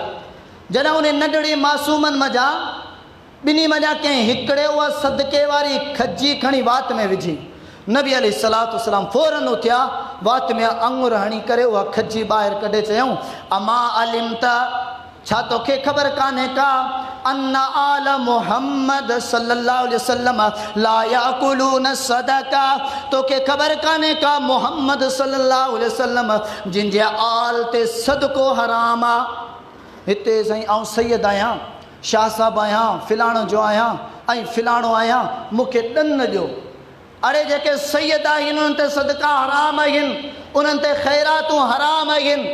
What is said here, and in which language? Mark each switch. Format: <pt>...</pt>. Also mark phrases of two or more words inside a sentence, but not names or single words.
<sd>जॾहिं उन नंढड़ी मासूमनि मज़ा ॿिन्ही मज़ा कंहिं हिकिड़े उहा सदके वारी खजी खणी वात में विझी नबी</sd> <ar>عليه الصلاة والسلام</ar> <sd>फ़ौरन उथिया वात में आङुर हणी करे उहा खजी ॿाहिरि कढे चयऊं</sd> <ar>أما علمت</ar> <sd>त छा तोखे ख़बर कान्हे का</sd> <ar>أنا آل محمد صلى الله عليه وسلم لا يأكلون صدقة</ar> <sd>तोखे ख़बर कान्हे का मुहम्मद</sd> <ar>صلى الله عليه وسلم</ar> <sd>जिन जे आल ते सदको हराम आहे। हिते साईं आउं सैयद आहियां शाह साहब आहियां फिलाणो जो आहियां ऐं फिलाणो आहियां मूंखे ॾन ॾियो। अड़े जेके सैयद आहिनि उन्हनि ते सदका हराम आहिनि उन्हनि ते ख़ैरातूं हराम आहिनि।</sd>